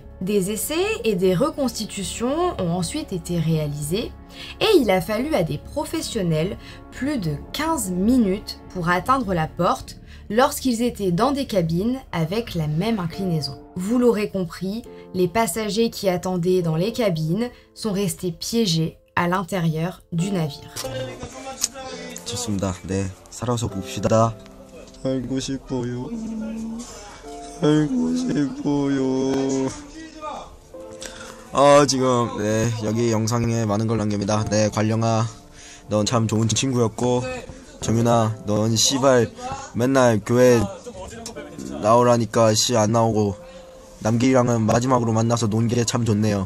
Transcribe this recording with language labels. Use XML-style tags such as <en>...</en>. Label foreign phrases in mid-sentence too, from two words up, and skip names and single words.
<fr>Des essais et des reconstitutions ont ensuite été réalisés et il a fallu à des professionnels plus de 15 minutes pour atteindre la porte lorsqu'ils étaient dans des cabines avec la même inclinaison. Vous l'aurez compris, les passagers qui attendaient dans les cabines sont restés piégés à l'intérieur du navire.</fr> <ko>좋습니다. 네, 살아서 봅시다. 살고 싶어요. 살고 싶어요. 지금 네 여기 영상에 많은 걸 남깁니다. 네, 관령아, 넌 참 좋은 친구였고, 정윤아, 넌 씨발 맨날 교회 나오라니까 씨 안 나오고, 남길이랑은 마지막으로 만나서 논 게 참 좋네요.</ko>